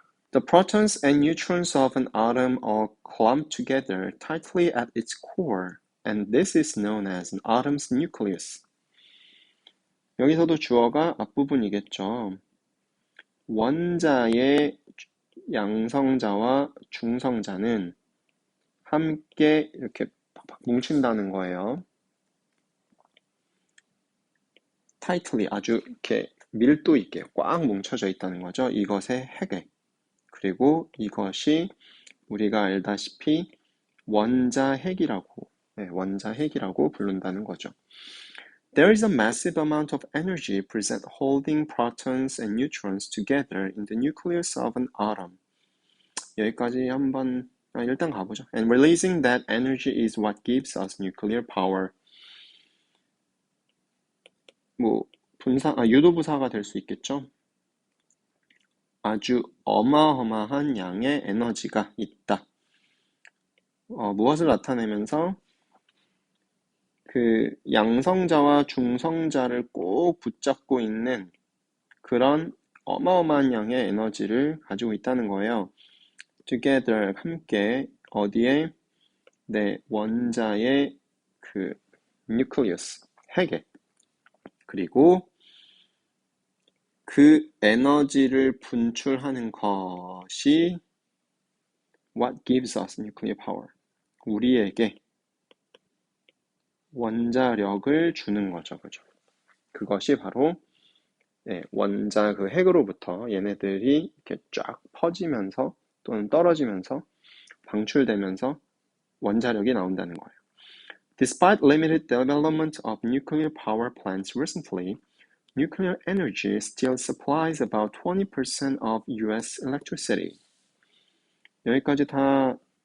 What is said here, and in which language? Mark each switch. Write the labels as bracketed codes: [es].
[en] The protons and neutrons of an atom are clumped together tightly at its core, and this is known as an atom's nucleus. [ko] 여기서도 주어가 앞부분이겠죠. 원자의 양성자와 중성자는 함께 이렇게 팍팍 뭉친다는 거예요. tightly, 아주 이렇게 밀도 있게 꽉 뭉쳐져 있다는 거죠. 이것의 핵에. 그리고 이것이 우리가 알다시피 원자핵이라고 부른다는 거죠. [en] There is a massive amount of energy present holding protons and neutrons together in the nucleus of an atom. [ko] 여기까지 한번 일단 가보죠. [en] And releasing that energy is what gives us nuclear power. [ko] 뭐 유도부사가 될 수 있겠죠. 아주 어마어마한 양의 에너지가 있다. 무엇을 나타내면서 그 양성자와 중성자를 꼭 붙잡고 있는 그런 어마어마한 양의 에너지를 가지고 있다는 거예요. Together, 함께, 어디에? 네, 원자의 그 nucleus, 핵에. 그리고 그 에너지를 분출하는 것이 [en] what gives us nuclear power. [ko] 우리에게 원자력을 주는 거죠. 그죠? 그것이 바로 원자 그 핵으로부터 얘네들이 이렇게 쫙 퍼지면서 또는 떨어지면서 방출되면서 원자력이 나온다는 거예요. [en] Despite limited development of nuclear power plants recently, nuclear energy still supplies about 20% of US electricity. [ko] 여기까지 다